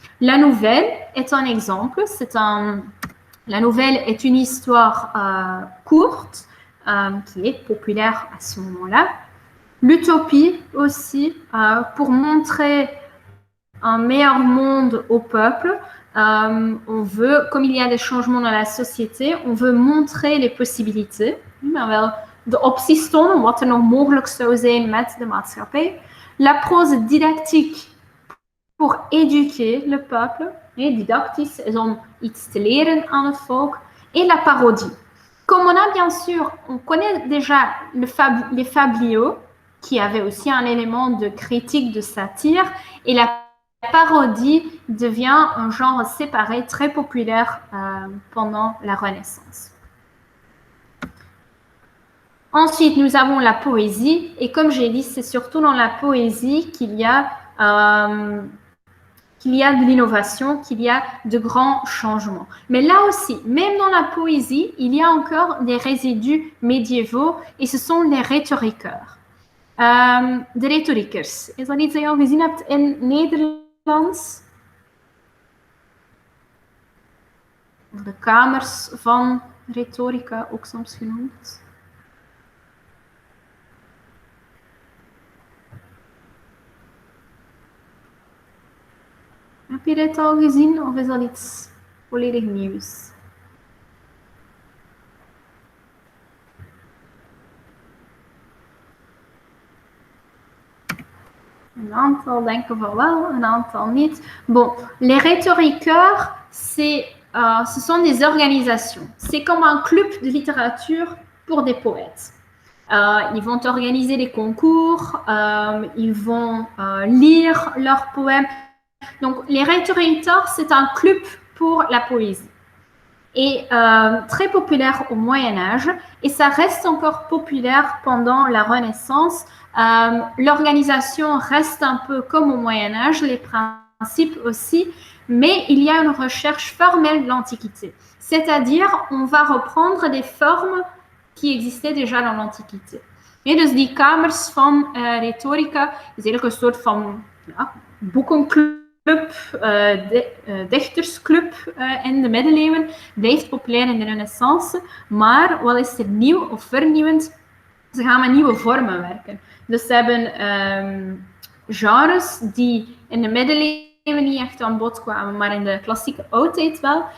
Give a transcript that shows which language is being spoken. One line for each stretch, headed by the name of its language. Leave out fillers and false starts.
French: La nouvelle est un exemple. La nouvelle est une histoire courte qui est populaire à ce moment-là. L'utopie aussi, pour montrer un meilleur monde au peuple. On veut, comme il y a des changements dans la société, on veut montrer les possibilités.
Dutch: Maar wel de opties tonen, wat er nog mogelijk zou zijn met de maatschappij.
French: La prose didactique pour éduquer le peuple.
Dutch: Didactisch is om iets te leren aan het volk.
French: Et la parodie. Comme on connaît déjà les fabliaux, qui avaient aussi un élément de critique, de satire, et la parodie devient un genre séparé très populaire pendant la Renaissance. Ensuite, nous avons la poésie, et comme j'ai dit, c'est surtout dans la poésie qu'il y a de l'innovation, qu'il y a de grands changements. Mais là aussi, même dans la poésie, il y a encore des résidus médiévaux, et ce sont les rhétoriqueurs.
Dutch: De rhetorikers. Is dat iets dat je al gezien hebt in Nederlands? De kamers van retorica, ook soms genoemd. Heb je dit al gezien of is dat iets volledig nieuws? Een aantal denken van wel, een aantal niet.
French: Bon, les rhétoriqueurs, ce sont des organisations. C'est comme un club de littérature pour des poètes. Ils vont organiser des concours, ils vont lire leurs poèmes. Donc, les rhétoriqueurs, c'est un club pour la poésie. Et très populaire au Moyen-Âge, et ça reste encore populaire pendant la Renaissance. L'organisation reste un peu comme au Moyen-Âge, les principes aussi, mais il y a une recherche formelle de l'Antiquité. C'est-à-dire, on va reprendre des formes qui existaient déjà dans l'Antiquité.
Dutch: Et dus die kamers van retorica is eigenlijk een soort van boekenclub, dichtersclub in de middeleeuwen, blijft populair in de Renaissance, maar wat is er nieuw of vernieuwend? Ze gaan met nieuwe vormen werken. Dus ze hebben genres die in de middeleeuwen niet echt aan bod kwamen, maar in de klassieke oudheid wel.